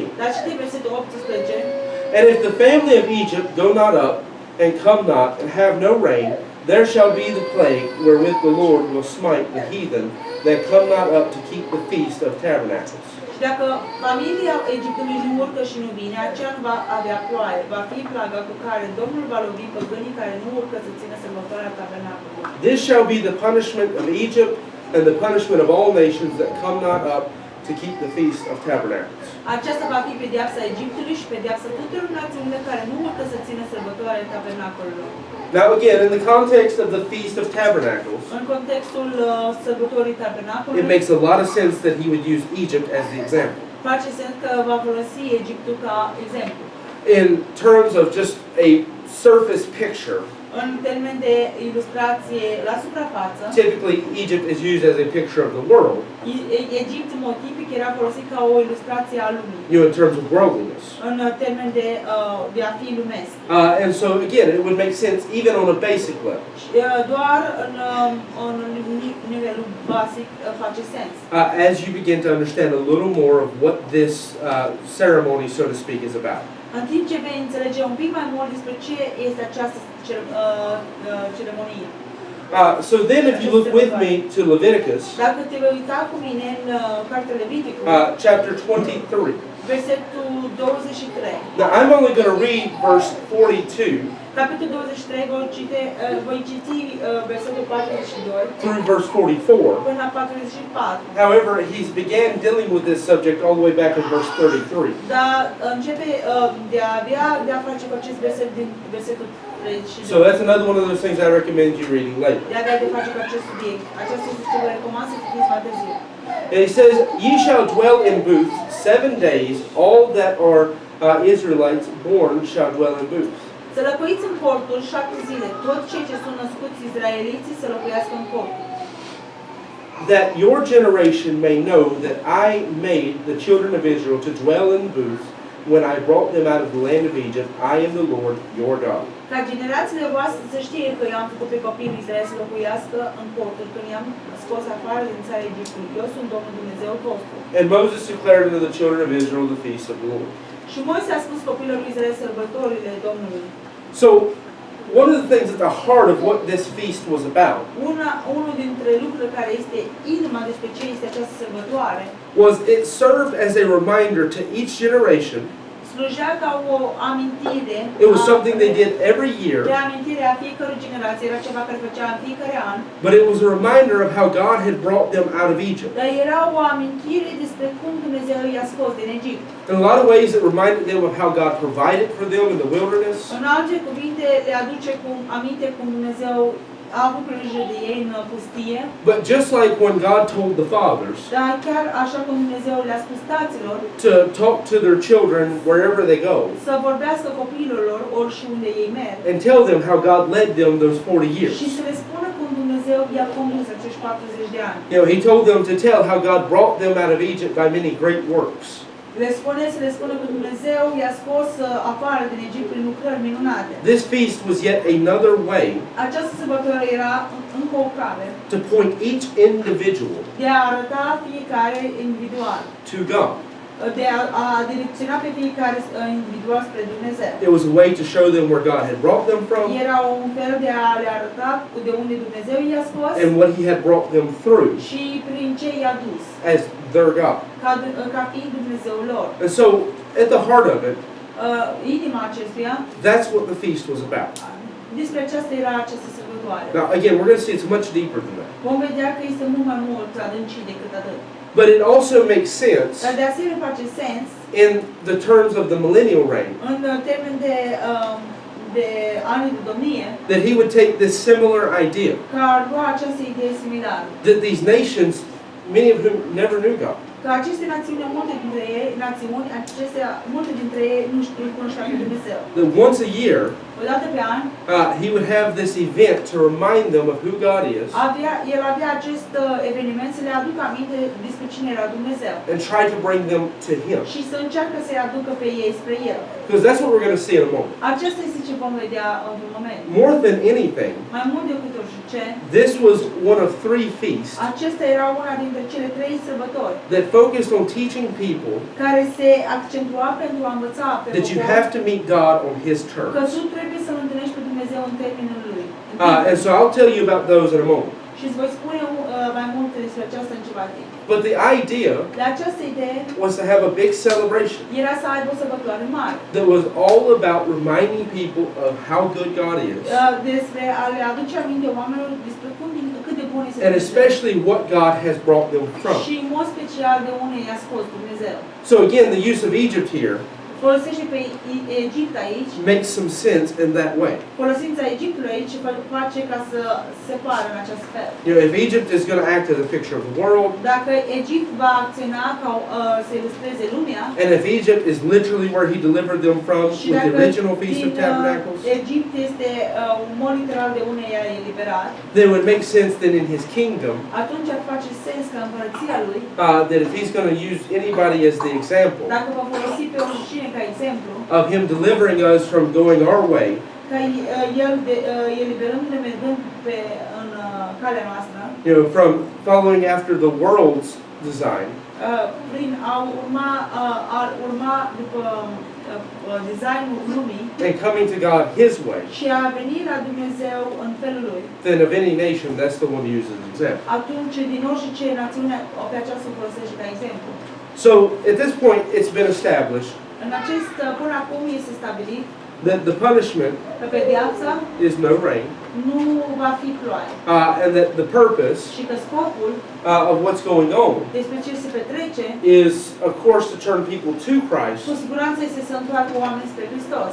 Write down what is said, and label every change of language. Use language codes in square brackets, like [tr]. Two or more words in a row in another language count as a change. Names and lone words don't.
[ro] Dar citim versetul 18. [en] "And if the family of Egypt go not up, and come not, and have no rain, there shall be the plague wherewith the Lord will smite the heathen that come not up to keep the feast of tabernacles. [ro] Și dacă familia Egiptului nu urcă și nu vine, aceea nu va avea ploaie. Va fi plaga cu care Domnul va lovi păgânii care nu urcă să țină sărbătoarea tabernacolului. [en] This shall be the punishment of Egypt and the punishment of all nations that come not up to keep the feast of tabernacles. [ro] Aceasta va fi pedeapsa Egiptului și pedeapsa tuturor națiunilor care nu urcă să țină sărbătoarea tabernacolului. [en] Now again, in the context of the Feast of Tabernacles, [ro] În contextul sărbătorii tabernacolului, [en] it makes a lot of sense that he would use Egypt as the example. [ro] face sens că va folosi Egiptul ca exemplu. [en] In terms of just a surface picture, [ro] În termen de ilustrație la suprafață, [en] typically Egypt is used as a picture of the world, [ro] Egipt, în mod tipic, era folosit ca o ilustrație a lumii, [en] in terms of worldliness. [ro] în termen de a fi lumesc. [en] And so again, it would make sense even on a basic level. [ro] Și, doar în nivelul basic face sens. [en] As you begin to understand a little more of what this ceremony, so to speak, is about. [ro] În timp ce vei înțelege un pic mai mult despre ce este această ceremonie. [en] So then if you look with me to Leviticus, [ro] Dacă te vei uita cu mine în cartea Leviticul, [en] chapter 23. [ro] versetul 23. [en] Now I'm only going to read verse 42 [ro] Capitolul 23 voi citi versetul 42 [en] through verse 44. [ro] până la 44. [en] However, he's began dealing with this subject all the way back in verse 33. [ro] Dar începe de a face cu acest verset din versetul 32. [en] So that's another one of those things I recommend you reading later. [ro] De face cu acest subiect. Aceasta este ce vă recomand să citiți mai târziu. [en] And he says, "Ye shall dwell in booths 7 days, all that are Israelites born shall dwell in booths." [ro] Să locuiți în corturi 7 zile. Toți cei ce sunt născuți izraeliții să locuiască în corturi. [en] That your generation may know that I made the children of Israel to dwell in booths when I brought them out of the land of Egypt. I am the Lord your God. [ro] Ca generațiile voastre să știe că eu am făcut pe copiii lui Israel să locuiască în corturi când i-am scos afară din țara Egiptului. Eu sunt Domnul Dumnezeul vostru. [en] And Moses declared unto the children of Israel the feast of the Lord. [ro] Și Moise a spus copiilor lui Israel sărbătorile Domnului. [en] So, one of the things at the heart of what this feast was about [ro] Unul dintre lucrurile care este inima despre ce este această sărbătoare [en] was it served as a reminder to each generation. [ro] slujea ca o amintire. [en] It was something they did every year, [ro] De amintire a fiecărui generație, era ceva care făcea în fiecare an. [en] but it was a reminder of how God had brought them out of Egypt. [ro] Dar era o amintire despre cum Dumnezeu i-a scos din Egipt. [en] In a lot of ways, it reminded them of how God provided for them in the wilderness. [ro] În alte cuvinte, le aduce aminte cum Dumnezeu a avut grijă de ei în pustie. [en] But just like when God told the fathers [ro] Dar chiar așa cum Dumnezeu le-a spus taților [en] to talk to their children wherever they go [ro] să vorbească copiilor lor orice unde ei merg. [en] and tell them how God led them those 40 years. [ro] Și să le spună cum Dumnezeu i-a condus acești 40 de ani. [en] You know, He told them to tell how God brought them out of Egypt by many great works. [ro] Să le spună că Dumnezeu i-a scos afară din Egipt prin lucrări minunate. [en] This feast was yet another way [ro] Această sărbătoare era încă o cale [en] to point each individual [ro] de a arăta fiecare individual, [en] to God. [ro] de a direcționa pe fiecare individual spre Dumnezeu. [en] It was a way to show them where God had brought them from [ro] Era un fel de a le arăta de unde Dumnezeu i-a scos [en] and what He had brought them through [ro] și prin ce i-a dus, [en] as their God. [ro] ca fiind Dumnezeul lor. [en] And so, at the heart of it, [ro] Inima acestuia, [en] that's what the feast was about. [ro] despre aceasta era această sărbătoare. [en] Now, again, we're going to see it's much deeper than that. [ro] Vom vedea că este mult mai mult adâncit decât atât. [en] But it also makes sense [ro] Dar de asemenea face sens [en] in the terms of the millennial reign [ro] în termen de anii de domnie, [en] that He would take this similar idea [ro] că ar lua această idee similară. [en] that these nations, many of whom never knew God, [ro] Că aceste națiuni, multe dintre ei nu cunoșteau pe Dumnezeu. [en] that once a year [ro] O dată pe an, [en] He would have this event to remind them of who God is [ro] el avea acest eveniment să le aducă aminte despre cine era Dumnezeu. [en] and try to bring them to Him. [ro] Și să încearcă să-i aducă pe ei spre El. [en] Because that's what we're going to see in a moment. [ro] Aceasta este ce vom vedea într-un moment. [en] More than anything, [ro] Mai mult decât orice, [en] this was one of 3 feasts [ro] acesta era una dintre cele 3 sărbători [en] that focused on teaching people [ro] care se accentua pentru a învăța pe [en] that you [ro] popor [en] have to meet God on His [ro] că [en] terms. [ro] tu trebuie să-L întâlnești pe Dumnezeu în termenul Lui, în [en] And so I'll tell you about those in a moment. [ro] Și îți voi spune mai multe despre aceasta în ceva timp. [en] But the idea [ro] De această idee [en] was to have a big celebration [ro] era să aibă o sărbătoare mare. [en] that was all about reminding people of how good God is. [ro] Despre a le aduce aminte oamenilor despre cât de bun este [en] And [ro] Dumnezeu. [en] especially what God has brought them from. [ro] Și în mod special de unde i-a scos Dumnezeu. [en] So again, the use of Egypt here [ro] Folosește pe Egipt aici. [en] makes some sense in that way. [ro] Folosința Egiptului aici face ca să se pară în acest fel. [en] You know, if Egypt is going to act as a picture of the world, [ro] Dacă Egipt va acționa ca să ilustreze lumea, [en] and if Egypt is literally where he delivered them from [ro] și [en] with the [ro] dacă [en] original Feast of Tabernacles, [ro] Egipt este un mod literal de unde i-a eliberat, [en] then it would make sense that in his kingdom, [ro] atunci ar face sens ca împărăția lui, [en] that if he's going to use anybody as the example [ro] dacă va folosi pe oricine ca exemplu, [en] of him delivering us from going our way, [ro] ca eliberându-ne mergând în calea noastră, [en] you know, from following after the world's design, [ro] prin a urma după designul lumii [en] and coming to God his way, [ro] și a veni la Dumnezeu în felul lui, [en] then of any nation, that's the one to use as an example. [ro] atunci din orice națiune pe aceasta o folosește ca exemplu. [en] So at this point, it's been established [ro] În acest, până acum este stabilit [en] that the punishment [ro] că pedeapsa [en] is no rain, [ro] nu va fi ploaie [en] and that the purpose [ro] și că scopul [en] of what's going on [ro] despre ce se petrece [en] is, of course, to turn people to Christ, [ro] cu siguranță este să întoarcă oamenii spre Hristos.